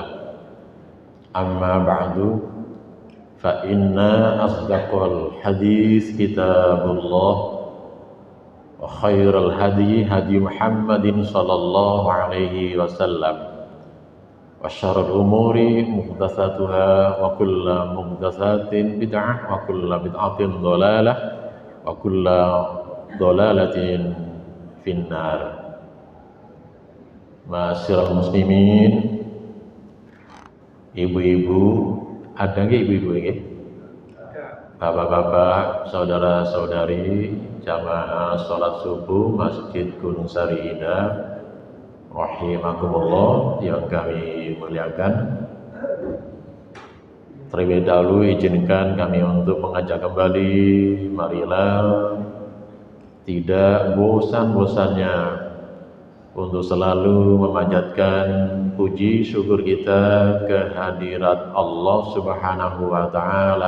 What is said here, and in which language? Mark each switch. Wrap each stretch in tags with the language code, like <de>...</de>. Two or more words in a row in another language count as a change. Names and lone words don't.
<ar>أما بعد فإن أصدق الحديث كتاب الله وخير الهدي هدي محمد صلى الله عليه وسلم وشر الأمور محدثاتها وكل محدثات بدعة وكل بدعة ضلالة وكل ضلالة في النار. معاشر المسلمين,</ar> <id>ibu-ibu, ada nggih ibu-ibu nggih? Bapak-bapak, saudara-saudari, jamaah salat subuh Masjid Gunung Sari Indah, rahimakumullah yang kami muliakan. Terlebih dahulu izinkan kami untuk mengajak kembali, marilah tidak bosan-bosannya untuk selalu memanjatkan puji syukur kita kehadirat Allah</id> <ar>سبحانه وتعالى.</ar>